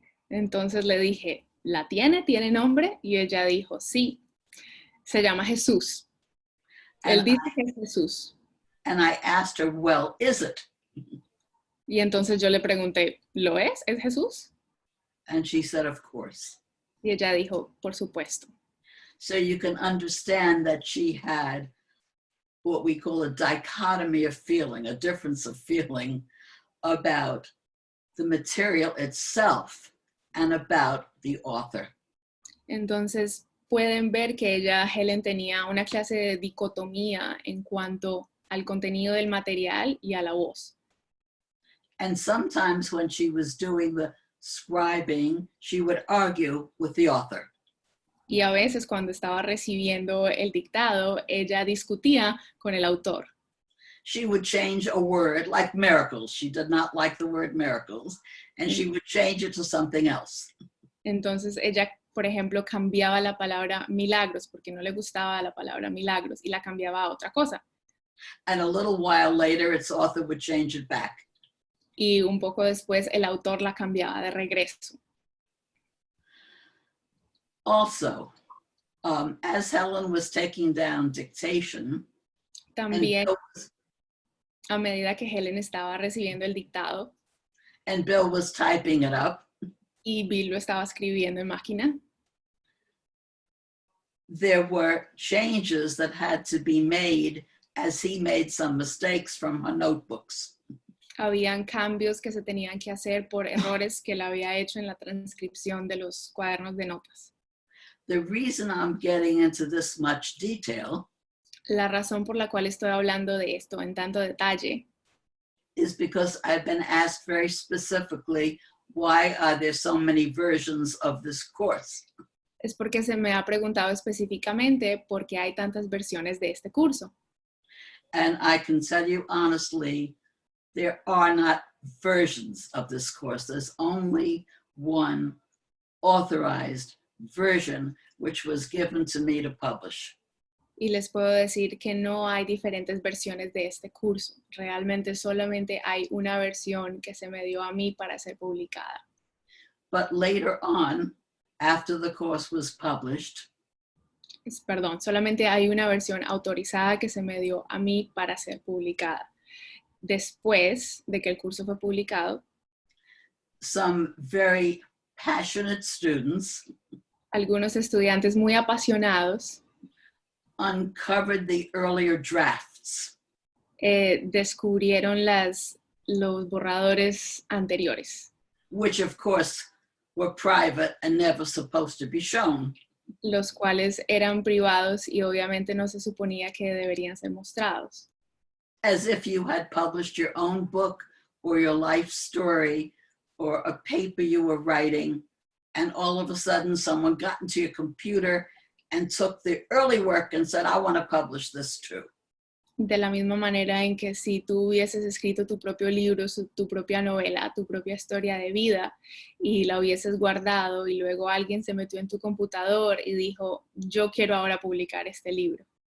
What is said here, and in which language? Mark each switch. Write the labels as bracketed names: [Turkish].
[Spanish] Entonces le dije, ¿la tiene? ¿Tiene nombre? Y ella dijo, sí, se llama Jesús. Él dice que es Jesús. [English] And I asked her, well, is it? [Spanish] Y entonces yo le pregunté, ¿lo es? ¿Es Jesús? [English] And she said, of course. [Spanish] Y ella dijo, por supuesto. [English] So you can understand that she had what we call a dichotomy of feeling, a difference of feeling about the material itself and about the author. [Spanish] Entonces pueden ver que Helen tenía una clase de dicotomía en cuanto al contenido del material y a la voz. [English] And sometimes when she was doing the scribing, she would argue with the author. [Spanish] Y a veces cuando estaba recibiendo el dictado, ella discutía con el autor. [English] She would change a word like miracles. She did not like the word miracles, and she would change it to something else. [Spanish] Entonces ella, por ejemplo, cambiaba la palabra milagros porque no le gustaba la palabra milagros y la cambiaba a otra cosa. [English] And a little while later, its author would change it back. [Spanish] Y un poco después el autor la cambiaba de regreso. [English] Also, as Helen was taking down dictation, [Spanish] También, a medida que Helen estaba recibiendo el dictado [English] and Bill was typing it up, [Spanish] y Bill lo estaba escribiendo en máquina, [English] there were changes that had to be made as he made some mistakes from her notebooks. [Spanish] habían cambios que se tenían que hacer por errores que él había hecho en la transcripción de los cuadernos de notas. [English] The reason I'm getting into this much detail [Spanish] La razón por la cual estoy hablando de esto en tanto detalle [English] is because I've been asked very specifically, why are there so many versions of this course? [Spanish] es porque se me ha preguntado específicamente por qué hay tantas versiones de este curso. [English] And I can tell you honestly, there are not versions of this course. There's only one authorized version, which was given to me to publish. [Spanish] Y les puedo decir que no hay diferentes versiones de este curso. Realmente solamente hay una versión que se me dio a mí para ser publicada. [English] But later on, after the course was published, [Spanish] Perdón, solamente hay una versión autorizada que se me dio a mí para ser publicada. Después de que el curso fue publicado, [English] some very passionate students [Spanish] algunos estudiantes muy apasionados [English] uncovered the earlier drafts. [Spanish] descubrieron los borradores anteriores, [English] Which of course were private and never supposed to be shown. [Spanish] los cuales eran privados y obviamente no se suponía que deberían ser mostrados. [English] As if you had published your own book or your life story or a paper you were writing, and all of a sudden someone got into your computer and took the early work and said, I want to publish this too. [Spanish] De la misma manera en que si tú hubieses escrito tu propio libro, tu propia novela, tu propia historia de vida y la hubieses guardado y luego alguien se metió en tu computador y dijo, yo quiero ahora publicar este libro.